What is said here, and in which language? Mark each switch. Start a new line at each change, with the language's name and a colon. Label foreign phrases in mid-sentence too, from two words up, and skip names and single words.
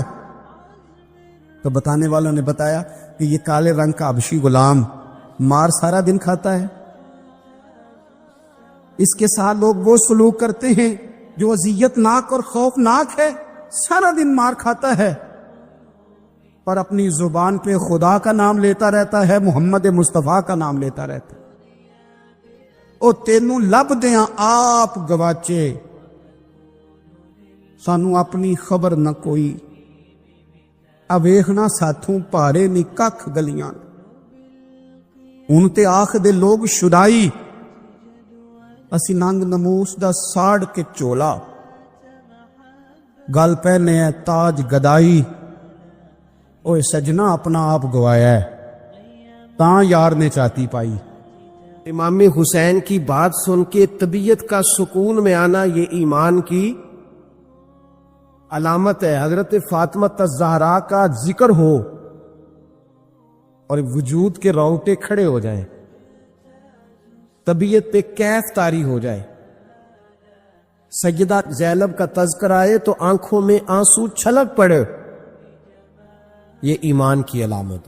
Urdu: تو بتانے والوں نے بتایا کہ یہ کالے رنگ کا حبشی غلام مار سارا دن کھاتا ہے، اس کے ساتھ لوگ وہ سلوک کرتے ہیں جو اذیت ناک اور خوفناک ہے، سارا دن مار کھاتا ہے پر اپنی زبان پہ خدا کا نام لیتا رہتا ہے، محمد مصطفیٰ کا نام لیتا رہتا ہے۔
Punjabi: او تینوں لب دیاں آپ گواچے، سانو اپنی خبر نہ کوئی، اویخنا ساتھوں پارے نی ککھ گلیاں، ان تے آخ دے لوگ شدائی، اسی ننگ نموس دا ساڑ کے چولا، گل پہنے ہے تاج گدائی، اوے سجنا اپنا آپ گوایا ہے، تاں یار نے چاتی پائی۔
Urdu: امام حسین کی بات سن کے طبیعت کا سکون میں آنا یہ ایمان کی علامت ہے۔ حضرت فاطمہ الزہرا کا ذکر ہو اور وجود کے رونگٹے کھڑے ہو جائیں، طبیعت پہ کیف طاری ہو جائے، سیدہ زینب کا تذکر آئے تو آنکھوں میں آنسو چھلک پڑے، یہ ایمان کی علامت ہے۔